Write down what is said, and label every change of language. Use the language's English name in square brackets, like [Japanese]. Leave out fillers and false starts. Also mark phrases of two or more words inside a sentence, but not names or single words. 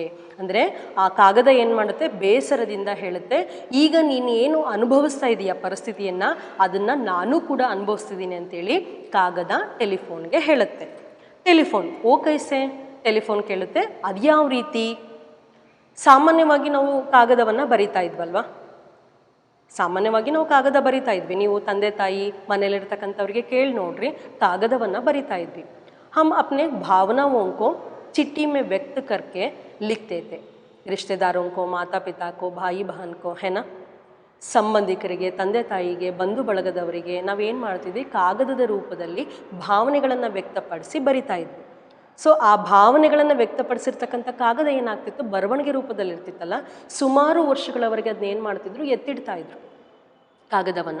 [Kannada] ಅಂದರೆ ಆ ಕಾಗದ ಏನು ಮಾಡುತ್ತೆ, ಬೇಸರದಿಂದ ಹೇಳುತ್ತೆ, ಈಗ ನೀನು ಏನು ಅನುಭವಿಸ್ತಾ ಇದೆಯಾ ಪರಿಸ್ಥಿತಿಯನ್ನು, ಅದನ್ನು ನಾನು ಕೂಡ ಅನುಭವಿಸ್ತಿದ್ದೀನಿ ಅಂತೇಳಿ ಕಾಗದ ಟೆಲಿಫೋನ್ಗೆ ಹೇಳುತ್ತೆ. ಟೆಲಿಫೋನ್ [Hindi] ओ कैसे, [Kannada] ಟೆಲಿಫೋನ್ ಕೇಳುತ್ತೆ, ಅದು ಯಾವ ರೀತಿ? ಸಾಮಾನ್ಯವಾಗಿ ನಾವು ಕಾಗದವನ್ನು ಬರಿತಾ ಇದ್ವಲ್ವಾ, ಸಾಮಾನ್ಯವಾಗಿ ನಾವು ಕಾಗದ ಬರಿತಾ ಇದ್ವಿ. ನೀವು ತಂದೆ ತಾಯಿ ಮನೇಲಿರ್ತಕ್ಕಂಥವ್ರಿಗೆ ಕೇಳಿ ನೋಡ್ರಿ, ಕಾಗದವನ್ನು ಬರಿತಾ ಇದ್ವಿ. [Hindi] हम अपने भावनाओं को चिट्ठी में व्यक्त करके लिखते थे. रिश्तेदारों को, माता पिता को, भाई बहन को, है ना, [Kannada] ಸಂಬಂಧಿಕರಿಗೆ, ತಂದೆ ತಾಯಿಗೆ, ಬಂಧು ಬಳಗದವರಿಗೆ ನಾವೇನು ಮಾಡ್ತಿದ್ವಿ, ಕಾಗದದ ರೂಪದಲ್ಲಿ ಭಾವನೆಗಳನ್ನು ವ್ಯಕ್ತಪಡಿಸಿ ಬರಿತಾ ಇದ್ವಿ. ಸೊ ಆ ಭಾವನೆಗಳನ್ನು ವ್ಯಕ್ತಪಡಿಸಿರ್ತಕ್ಕಂಥ ಕಾಗದ ಏನಾಗ್ತಿತ್ತು, ಬರವಣಿಗೆ ರೂಪದಲ್ಲಿ ಇರ್ತಿತ್ತಲ್ಲ, ಸುಮಾರು ವರ್ಷಗಳವರೆಗೆ ಅದನ್ನ ಏನು ಮಾಡ್ತಿದ್ರು, ಎತ್ತಿಡ್ತಾ ಇದ್ರು ಕಾಗದವನ್ನು.